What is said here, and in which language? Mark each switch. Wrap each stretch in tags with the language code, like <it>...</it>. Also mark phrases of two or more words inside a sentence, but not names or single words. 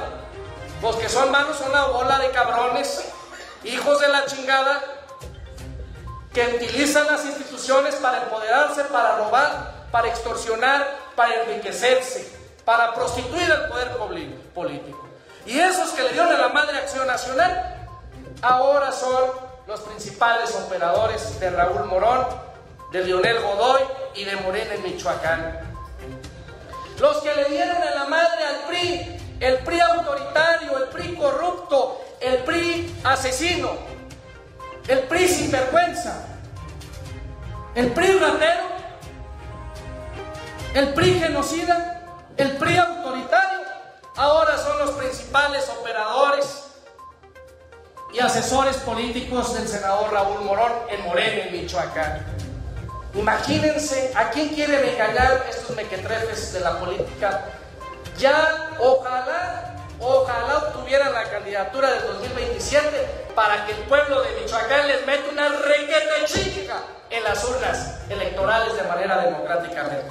<es>Los que son malos son una bola de cabrones, hijos de la chingada, que utilizan las instituciones para empoderarse, para robar, para extorsionar, para enriquecerse, para prostituir el poder político. Y esos que le dieron a la madre Acción Nacional, ahora son los principales operadores de Raúl Morón, de Leonel Godoy y de Morena en Michoacán. Los que le dieron a la madre al PRI, el PRI autoritario, el PRI corrupto, el PRI asesino, el PRI sinvergüenza, el PRI ratero, el PRI genocida, el PRI autoritario, ahora son los principales operadores y asesores políticos del senador Raúl Morón en Morena, en Michoacán. Imagínense a quién quieren engañar estos mequetrefes de la política. Ya ojalá obtuvieran la candidatura del 2027 para que el pueblo de Michoacán les meta una requete chica en las urnas electorales de manera democráticamente.</es>